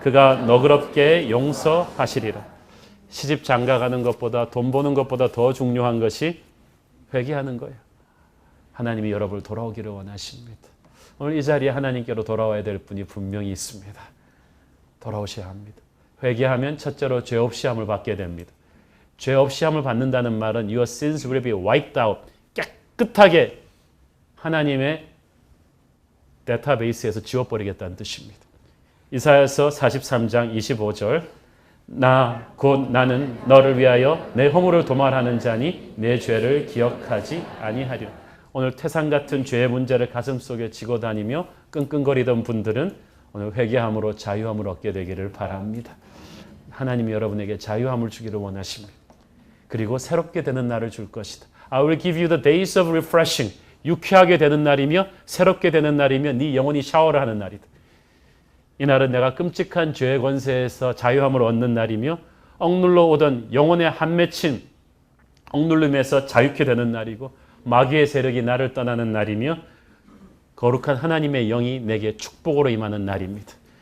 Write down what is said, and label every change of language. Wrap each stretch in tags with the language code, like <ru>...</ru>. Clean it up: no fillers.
<ko>그가 너그럽게 용서하시리라. 시집 장가가는 것보다 돈 버는 것보다 더 중요한 것이 회개하는 거예요. 하나님이 여러분을 돌아오기를 원하십니다. 오늘 이 자리에 하나님께로 돌아와야 될 분이 분명히 있습니다. 돌아오셔야 합니다. 회개하면 첫째로 죄 없이 함을 받게 됩니다. 죄 없이 함을 받는다는 말은</ko> <en>your sins will be wiped out.</en> <ko>깨끗하게 하나님의 데이터베이스에서 지워버리겠다는 뜻입니다. 이사야서 43장 25절 나 곧 나는 너를 위하여 내 허물을 도말하는 자니 내 죄를 기억하지 아니하리라. 오늘 태산 같은 죄의 문제를 가슴속에 지고 다니며 끙끙거리던 분들은 오늘 회개함으로 자유함을 얻게 되기를 바랍니다. 하나님이 여러분에게 자유함을 주기를 원하십니다. 그리고 새롭게 되는 날을 줄 것이다.</ko> <en>I will give you the days of refreshing.</en> <ko>유쾌하게 되는 날이며 새롭게 되는 날이며 네 영혼이 샤워를 하는 날이다. 이 날은 내가 끔찍한 죄의 권세에서 자유함을 얻는 날이며 억눌러 오던 영혼의 한 맺힌 억눌림에서 자유케 되는 날이고 마귀의 세력이 나를 떠나는 날이며 거룩한 하나님의 영이 내게 축복으로 임하는 날입니다.</ko>